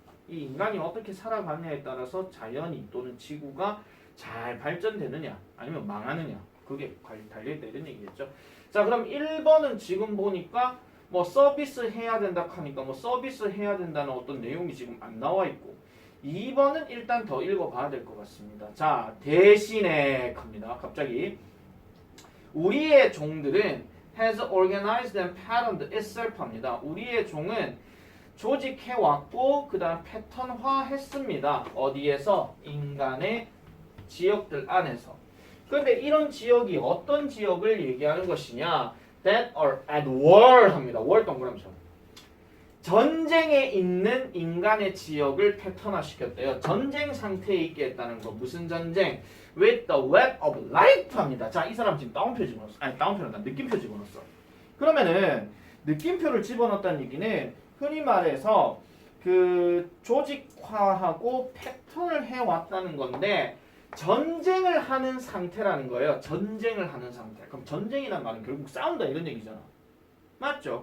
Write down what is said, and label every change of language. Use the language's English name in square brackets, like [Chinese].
[Korean] 이 인간이 어떻게 살아가느냐에 따라서 자연이 또는 지구가 잘 발전되느냐 아니면 망하느냐 그게 달려있다 이런 얘기겠죠. 자 그럼 1번은 지금 보니까 뭐 서비스 해야 된다 하니까 뭐 서비스 해야 된다는 어떤 내용이 지금 안 나와 있고 2번은 일단 더 읽어봐야 될 것 같습니다. 자 대신에 갑니다. 갑자기 우리의 종들은 [English] has organized and patterned itself 합니다. [Korean] 우리의 종은 조직해왔고 그 다음 패턴화했습니다. 어디에서? 인간의 지역들 안에서. 그런데 이런 지역이 어떤 지역을 얘기하는 것이냐? [English] That are at war 합니다. [Korean] war 동그라미처럼. 전쟁에 있는 인간의 지역을 패턴화시켰대요. 전쟁 상태에 있게 했다는 거. 무슨 전쟁? [English] With the web of life 합니다. [Korean] 자, 이 사람 지금 따옴표 집어넣었어. 아니, 따옴표는 아니라 느낌표 집어넣었어. 그러면은 느낌표를 집어넣었다는 얘기는 흔히 말해서 그 조직화하고 패턴을 해왔다는 건데 전쟁을 하는 상태라는 거예요. 전쟁을 하는 상태. 그럼 전쟁이란 말은 결국 싸운다 이런 얘기잖아. 맞죠?